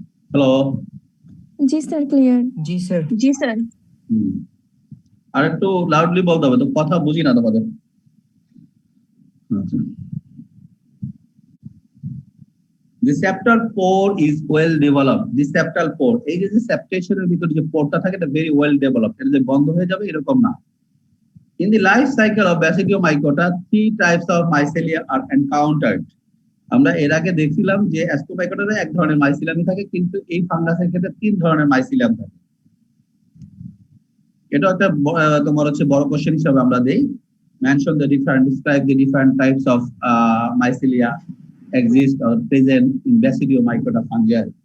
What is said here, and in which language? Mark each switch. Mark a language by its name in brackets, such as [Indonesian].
[Bangla] Hello? জি sir, clear. জি sir. জি sir. আর একটু loudly বলতে হবে, তো কথা বুঝি না তোমাদের। [English] The septal pore is well developed. The septal pore, [Bangla] এই যে সেপ্টেশনের ভিতরে যে পোরটা থাকে এটা [English] very well developed, [Bangla] এটা যে বন্ধ হয়ে যাবে এরকম না। [English] In the life cycle of Basidiomycota, 3 types of mycelia are encountered. [Bangla] আমরা এর আগে দেখছিলাম যে অ্যাস্টোমাইকোটাতে এক ধরনের মাইসিলিয়াম থাকে, কিন্তু এই ফাঙ্গাসের ক্ষেত্রে 3 ধরনের মাইসিলিয়াম থাকে। এটা একটা তোমার হচ্ছে বড় কোশ্চেন হিসেবে আমরা দেই। [English] Mention the different, describe the different types of mycelia exist or present in Basidiomycota fungi.